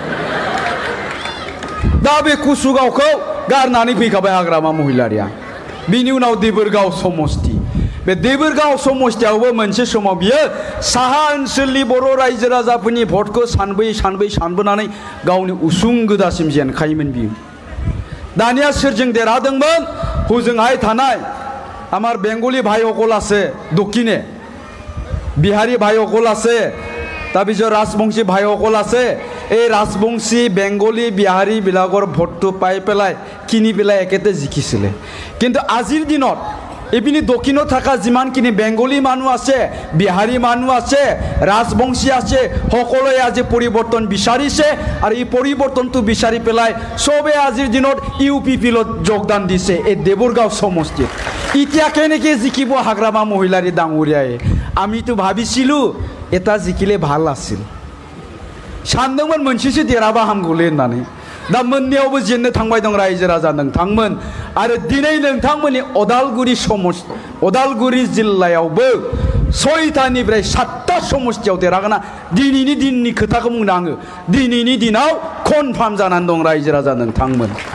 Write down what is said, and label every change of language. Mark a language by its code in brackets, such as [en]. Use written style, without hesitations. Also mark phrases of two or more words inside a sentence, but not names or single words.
[brx] दा बे कुसुगावखौ गारनानै फैखाबाय हाग्रामा महिलारिया बिनि उनाव देबोरगाव समस्ति बे देबोरगाव समस्तियावबो मोनसे समाव बियो साहा ओनसोलनि बर' रायजो राजाफोरनि भटखौ सानबोयै सानबोनानै गावनि उसुं गोदासिम जेनखायोमोन बियो दानिया सोरजों देरहादोंमोन हजोंहाय [as] थानाय আমাৰ বেংগলী ভাইসকল আছে দক্ষিণে বিহাৰী ভাইসকল আছে তাৰপিছত ৰাজবংশী ভাইসকল আছে এই ৰাজবংশী বেংগলী বিহাৰী বিলাকৰ ভোটটো পাই পেলাই কিনি পেলাই একেতে জিকিছিলে কিন্তু আজিৰ দিনত এপিনি দক্ষিণত থাকা যিমানখিনি বেংগলী মানুহ আছে বিহাৰী মানুহ আছে ৰাজবংশী আছে সকলোৱে আজি পৰিৱৰ্তন বিচাৰিছে আৰু এই পৰিৱৰ্তনটো বিচাৰি পেলাই সবে আজিৰ দিনত ইউপিপিলত যোগদান দিছে এই দেবৰগাঁও সমষ্টিত এতিয়া কেনেকৈ জিকিব হাগ্ৰামা মহিলাৰী ডাঙৰীয়াই আমিতো ভাবিছিলো এটা জিকিলে ভাল আছিল [brx] सानदोंमोन मोनसेसो देरहाबा हामगौलै होननानै दा मोननैयावबो जेननो थांबाय दं रायजो राजा नोंथांमोन आरो दिनै नोंथांमोननि अदालगुरि जिल्लायावबो 6तानिफ्राय 7ता समस्तियाव देरहागोना दिनैनि दिननि खोथाखौ बुंनो आङो दिनैनि दिनाव कनफार्म जानानै दं रायजो राजा नोंथांमोन